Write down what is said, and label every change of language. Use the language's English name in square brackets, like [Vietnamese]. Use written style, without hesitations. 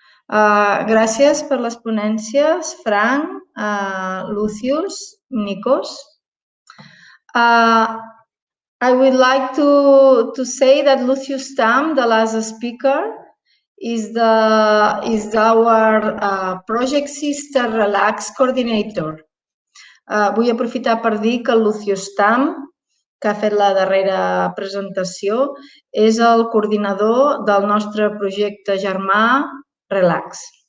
[Catalan] Gràcies per les ponències, Frank, Lucius, Nikos. [English] I would like to say that Lucius Tamm, the last speaker, is our Project Sister Relax Coordinator. [Catalan] Vull aprofitar per dir que el Lucius Tamm, que ha fet la darrera presentació, és el coordinador del nostre projecte germà Relax.